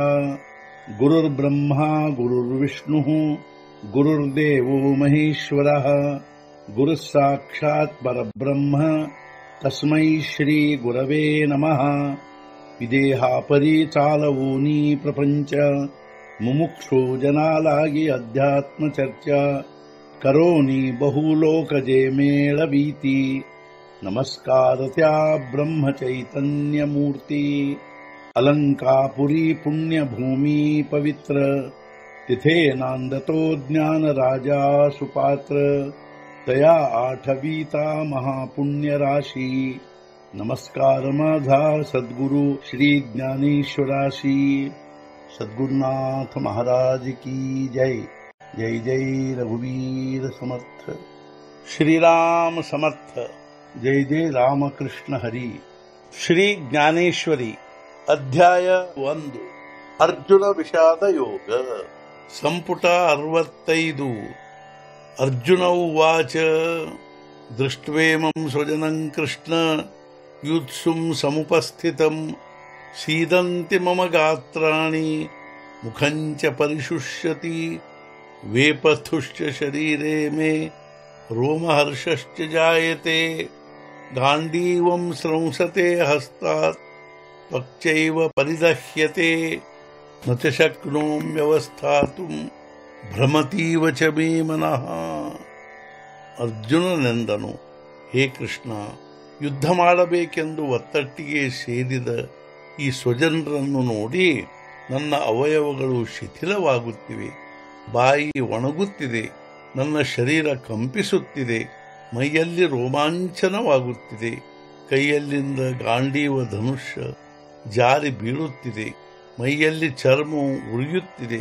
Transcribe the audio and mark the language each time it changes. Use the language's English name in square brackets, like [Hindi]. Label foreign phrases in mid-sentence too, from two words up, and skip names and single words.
[Sanskrit] गुरुर्ब्रह्मा गुरुर्विष्णुः गुरुर्देवो महेश्वरः गुरुः साक्षात् परब्रह्म तस्मै श्री गुरवे नमः। [Marathi] विदेहापरि चालवूनी प्रपंच मुमुक्षु जनालागी अध्यात्म चर्चा करोनी बहुलोकजे मेळवीती। नमस्कार त्या ब्रह्म चैतन्य मूर्ती। अलंकापुरी पुण्यभूमी पवित्र तिथे नांदतो ज्ञान राजा सुपात्र। तया आठवीता महापुण्य राशी। नमस्कार माझा सद्गुरु श्री ज्ञानेश्वराशी। सद्गुरुनाथ महाराज की जय। जय जय रघुवीर समर्थ। श्रीराम समर्थ। जय जय रामकृष्ण हरी। श्री ज्ञानेश्वरी अध्याय 1 अर्जुन विषाद योग संपुट 65। [Sanskrit] अर्जुन उवाच दृष्ट्वेमं स्वजनं कृष्ण युत्सुं समुपस्थितं सीदन्ति मम गात्राणि मुखं च परिशुष्यति। वेपथुश्च शरीरे मे रोमहर्षश्च जायते। गाण्डीवं स्रंसते हस्तात् त्वक्चैव परिदह्यते। न च शक्नोम्यवस्थातुं भ्रमतीव च मे मनः। [Kannada] ಅರ್ಜುನನೆಂದನು, ಹೇ ಕೃಷ್ಣ, ಯುದ್ಧ ಮಾಡಬೇಕೆಂದು ಒತ್ತಟ್ಟಿಗೆ ಸೇರಿದ ಈ ಸ್ವಜನರನ್ನು ನೋಡಿ ನನ್ನ ಅವಯವಗಳು ಶಿಥಿಲವಾಗುತ್ತಿವೆ, ಬಾಯಿ ಒಣಗುತ್ತಿದೆ, ನನ್ನ ಶರೀರ ಕಂಪಿಸುತ್ತಿದೆ, ಮೈಯಲ್ಲಿ ರೋಮಾಂಚನವಾಗುತ್ತಿದೆ, ಕೈಯಲ್ಲಿಂದ ಗಾಂಡೀವ ಧನುಷ್ಯ ಜಾರಿ ಬೀಳುತ್ತಿದೆ, ಮೈಯಲ್ಲಿ ಚರ್ಮವು ಉರಿಯುತ್ತಿದೆ.